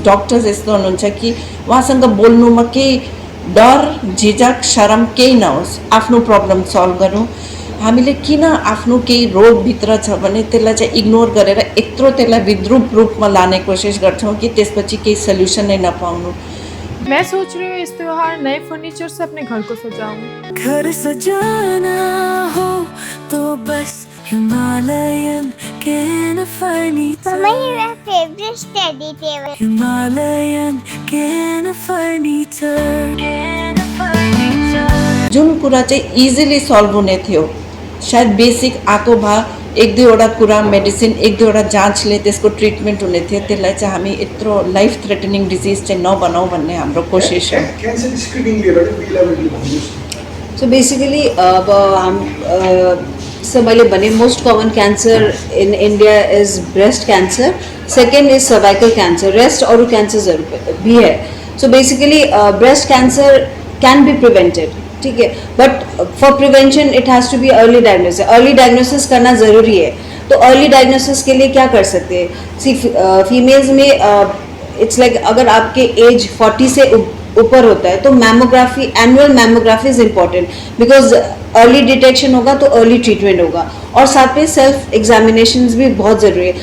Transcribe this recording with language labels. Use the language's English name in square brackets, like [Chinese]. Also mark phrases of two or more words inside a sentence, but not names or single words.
[Nepali] डक्टर्स यस्तो हुनुहुन्छ कि उहाँसँग बोल्नुमा केही डर झिझक शरम केही नहोस्, आफ्नो [English] problem solve [Nepali] गरौँ। हामीले किन आफ्नो केही रोगभित्र छ भने त्यसलाई चाहिँ इग्नोर गरेर यत्रो त्यसलाई विद्रूप रूपमा लाने कोसिस गर्छौँ कि त्यसपछि केही सल्युसन नै नपाउनु। [Hindi] मैं सोच रही हूँ इस त्योहार नए फर्नीचर से अपने घर को सजाऊं। घर सजाना हो तो बस हिमालयन कैन फर्नीचर। मेरा [English] favourite study table. [Hindi] हिमालयन कैन फर्नीचर। [Nepali] जुन कुरा चाहिँ इजिली सल्भ हुने थियो, सायद बेसिक आएको भए 1-2वटा कुरा मेडिसिन 1-2वटा जाँचले त्यसको ट्रिटमेन्ट हुने थियो, त्यसलाई चाहिँ हामी यत्रो [English] life threatening disease [Nepali] चाहिँ नबनाऊ भन्ने हाम्रो कोसिस हो। [English] cancer screening [Nepali] लिएर इलाबोरेटली भन्नुहोस्। [English] so basically [Hindi] अब हम [English] so [Nepali] मैले भने [English] most common cancer in India is breast cancer, second is cervical cancer, rest [Hindi] और कैंसर भी है। [English] so basically breast cancer can be prevented, [Hindi] ठीक है, [English] but for prevention it has to be early diagnosis. early diagnosis [Hindi] करना ज़रूरी है। तो [English] early diagnosis [Hindi] के लिए क्या कर सकते हैं? सी फीमेल्स में [English] it's like [Hindi] अगर आपके एज 40 से ऊपर होता है तो मैमोग्राफी, [English] annual mammography is important because early detection [Hindi] होगा तो [English] early treatment [Hindi] होगा। और साथ में [English] self examinations [Hindi] भी बहुत ज़रूरी है।